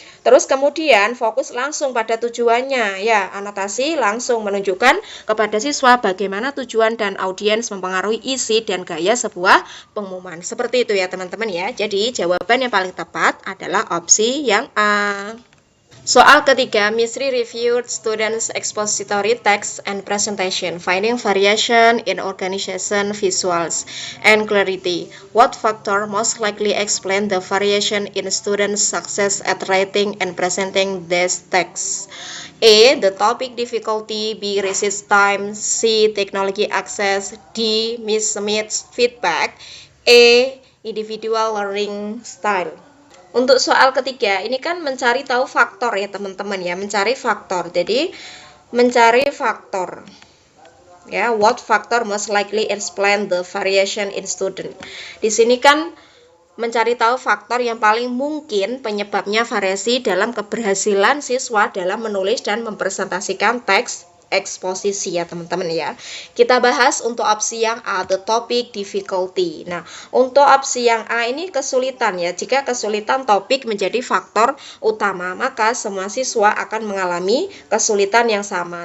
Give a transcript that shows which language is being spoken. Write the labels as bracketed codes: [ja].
[id] Terus kemudian fokus langsung pada tujuannya ya. Anotasi langsung menunjukkan kepada siswa bagaimana tujuan dan audiens mempengaruhi isi dan gaya sebuah pengumuman. Seperti itu ya teman-teman ya. Jadi jawaban yang paling tepat adalah opsi yang A. Soal ketiga, [en] Misri reviewed students' expository text and presentation, finding variation in organization, visuals, and clarity. What factor most likely explain the variation in students' success at writing and presenting these texts? A, the topic difficulty, B, research time, C, technology access, D, mismatched feedback, E, individual learning style. [id] Untuk soal ketiga, ini kan mencari tahu faktor ya teman-teman ya, mencari faktor. Jadi, mencari faktor. [en] Ya, what factor most likely explain the variation in student. [id] Di sini kan mencari tahu faktor yang paling mungkin penyebabnya variasi dalam keberhasilan siswa dalam menulis dan mempresentasikan teks eksposisi ya teman-teman ya. Kita bahas untuk opsi yang A, [en] the topic difficulty. [id] Nah, untuk opsi yang A ini kesulitan ya. Jika kesulitan topik menjadi faktor utama, maka semua siswa akan mengalami kesulitan yang sama.